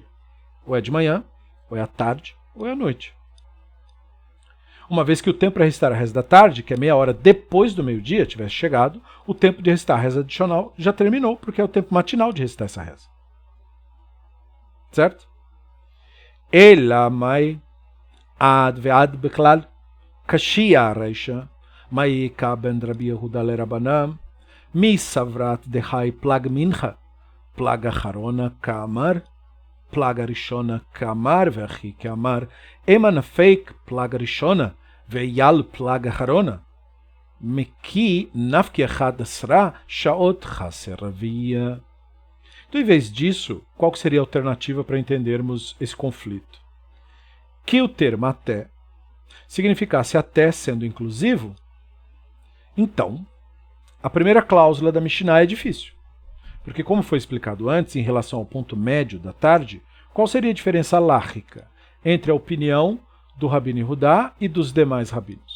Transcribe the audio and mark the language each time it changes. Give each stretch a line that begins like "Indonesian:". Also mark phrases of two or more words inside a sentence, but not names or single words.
Portuguese: Ou é de manhã, ou é à tarde, ou é à noite. Uma vez que o tempo para recitar a reza da tarde, que é meia hora depois do meio-dia, tivesse chegado, o tempo de recitar a reza adicional já terminou, porque é o tempo matinal de recitar essa reza. Certo?
Aramaic: אלא מאי עד ועד בכלל קשיא רישא מאי קא בין רבי יהודה לרבנן מי סברת דהאי פלג מנחה פלג אחרונה קאמר פלג ראשונה קאמר והכי קאמר אימת נפיק פלג ראשונה ועייל פלג אחרונה מכי נפקי 11 שעות חסר רביע.
Portuguese: Então, em vez disso, qual que seria a alternativa para entendermos esse conflito? Que o termo até significasse até sendo inclusivo, então, a primeira cláusula da Mishnah é difícil. Porque, como foi explicado antes, em relação ao ponto médio da tarde, qual seria a diferença lárgica entre a opinião do Rabino Yehudá e dos demais rabinos?